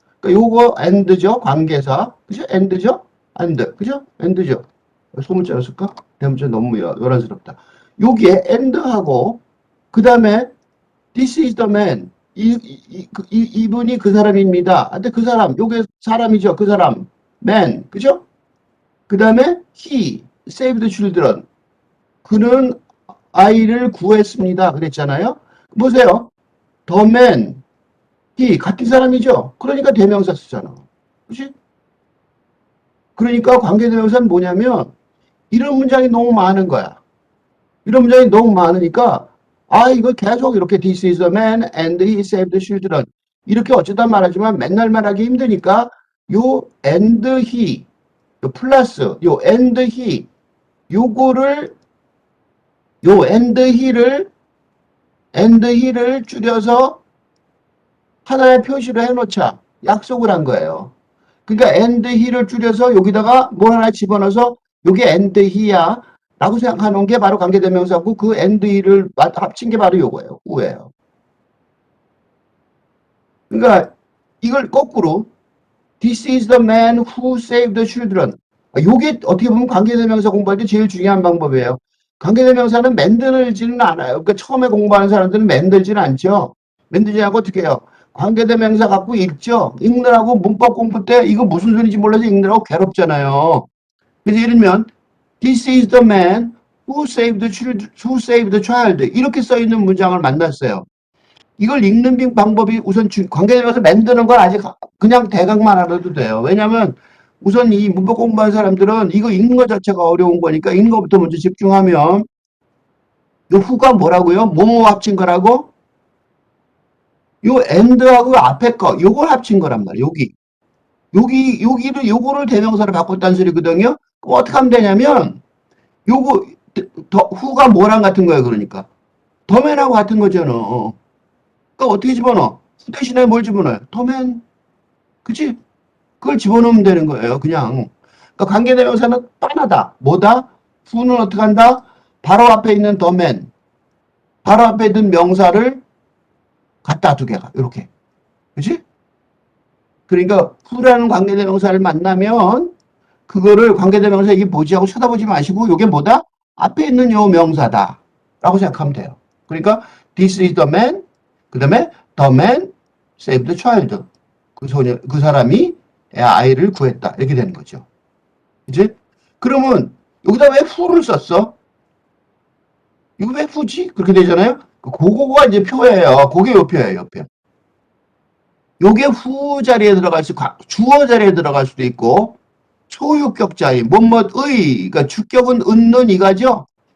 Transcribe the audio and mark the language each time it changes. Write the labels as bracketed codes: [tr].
[ko] 그러니까 요거 and죠. 관계사. 그죠? and죠? and. 그죠? and죠. 소문자로 쓸까? 대문자 너무 요란스럽다. 여기에 and하고 그 다음에 [en] this is the man. [ko] 이분이 그 사람입니다. 근데 그 사람, 요게 사람이죠. 그 사람. man. 그죠? 그 다음에 [en] he saved children. [ko] 그는 아이를 구했습니다. 그랬잖아요. 보세요. [en] the man, he [ko] 같은 사람이죠. 그러니까 대명사 쓰잖아. 그치? 그러니까 관계대명사는 뭐냐면 이런 문장이 너무 많은 거야. 이런 문장이 너무 많으니까 이거 계속 이렇게 [en] this is a man and he saved children [ko] 이렇게 어쩌다 말하지만 맨날 말하기 힘드니까 요 and he 요 플러스 요 and he 요거를 요 and he를 줄여서 하나의 표시로 해놓자. 약속을 한 거예요. 그러니까 and he를 줄여서 여기다가 뭘 하나 집어넣어서 요게 and he야 라고 생각하는 게 바로 관계대명사고 그 and he를 합친 게 바로 요거예요. 후예요. 그러니까 이걸 거꾸로 [en] This is the man who saved the children. [ko] 요게 어떻게 보면 관계대명사 공부할 때 제일 중요한 방법이에요. 관계대명사는 만들지는 않아요. 그러니까 처음에 공부하는 사람들은 만들지는 않죠. 만들지 않고 어떻게 해요? 관계대명사 갖고 읽죠. 읽느라고 문법 공부 때 이거 무슨 소리인지 몰라서 읽느라고 괴롭잖아요. 그래서 예를 들면 [en] This is the man who saved the child. [ko] 이렇게 써 있는 문장을 만났어요. 이걸 읽는 방법이 우선 관계대명사 만드는 건 아직 그냥 대강만 알아도 돼요. 왜냐하면 우선 이 문법 공부하는 사람들은 이거 읽는 것 자체가 어려운 거니까 읽는 것부터 먼저 집중하면 요 후가 뭐라고요? 뭐뭐 합친 거라고? 요 and하고 앞에 거 요걸 합친 거란 말이에요. 여기를 요거를 대명사로 바꿨다는 소리거든요. 그럼 어떻게 하면 되냐면 요거 후가 뭐랑 같은 거예요. 그러니까 더맨하고 같은 거잖아. 그러니까 어떻게 집어넣어? 후 대신에 뭘 집어넣어요? 더맨. 그치? 그걸 집어넣으면 되는 거예요. 그냥. 그러니까 관계대명사는 빤하다. 뭐다? 후는 어떻게 한다? 바로 앞에 있는 더맨. 바로 앞에 있는 명사를 갖다 두 개가. 이렇게. 그치? 그러니까 후라는 관계대명사를 만나면 그거를 관계대명사 이게 뭐지 하고 쳐다보지 마시고 이게 뭐다? 앞에 있는 요 명사다. 라고 생각하면 돼요. 그러니까 [en] this is the man [ko] 그 다음에 [en] the man saved the child. [ko] 그 사람이 아이를 구했다. 이렇게 되는 거죠. 이제 그러면 여기다 왜 who를 썼어? 이거 왜 who지? 그렇게 되잖아요. 그거가 이제 표예요. 그게 요 표예요. 요 표. 요게 who 자리에 들어갈 수, 주어 자리에 들어갈 수도 있고 소유격 자리, 뭐뭐의, 그러니까 주격은 은는 이가죠.